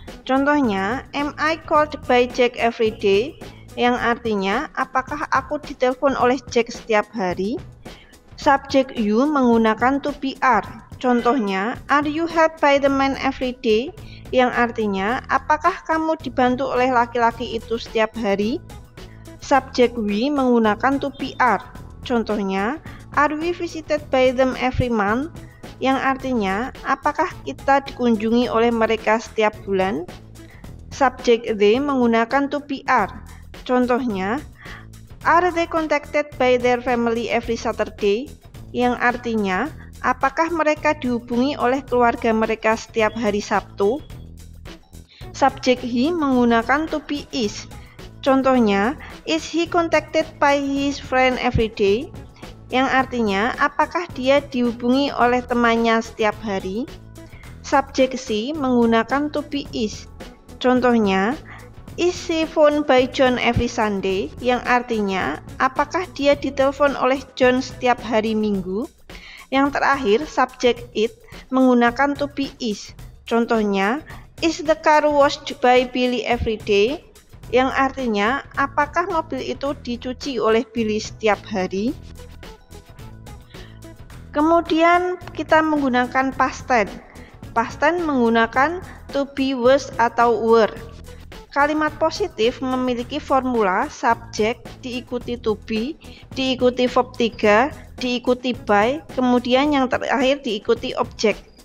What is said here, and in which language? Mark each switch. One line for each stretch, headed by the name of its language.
English: Contohnya, am I called by Jack every day?
Indonesian: Yang artinya, apakah aku ditelepon oleh Jack setiap hari? Subjek you menggunakan
English: to be are. Contohnya, are you helped by the man every day?
Indonesian: Yang artinya, apakah kamu dibantu oleh laki-laki itu setiap hari? Subjek we menggunakan
English: to be are. Contohnya, are we visited by them every month?
Indonesian: Yang artinya, apakah kita dikunjungi oleh mereka setiap bulan? Subjek they menggunakan
English: to be are. Contohnya, are they contacted by their family every Saturday?
Indonesian: Yang artinya, apakah mereka dihubungi oleh keluarga mereka setiap hari Sabtu? Subjek he menggunakan
English: to be is.
Indonesian: Contohnya,
English: is he contacted by his friend every day?
Indonesian: Yang artinya, apakah dia dihubungi oleh temannya setiap hari? Subjek she menggunakan
English: to be is. Contohnya, is she phoned by John every Sunday?
Indonesian: Yang artinya, apakah dia ditelepon oleh John setiap hari Minggu? Yang terakhir, subjek it menggunakan
English: to be is. Contohnya, is the car washed by Billy every day?
Indonesian: Yang artinya, apakah mobil itu dicuci oleh Billy setiap hari? Kemudian kita menggunakan past tense. Past tense menggunakan to be, was, atau were. Kalimat positif memiliki formula subjek diikuti to be, diikuti verb 3, diikuti by, kemudian yang terakhir diikuti objek.